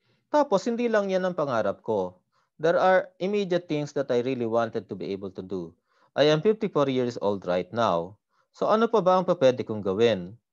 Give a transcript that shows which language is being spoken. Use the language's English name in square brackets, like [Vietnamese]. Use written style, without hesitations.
[Filipino] Tapos, hindi lang yan ang pangarap ko. [English] There are immediate things that I really wanted to be able to do. I am 54 years old right now. [Filipino] So, ano pa ba ang pwede kong gawin?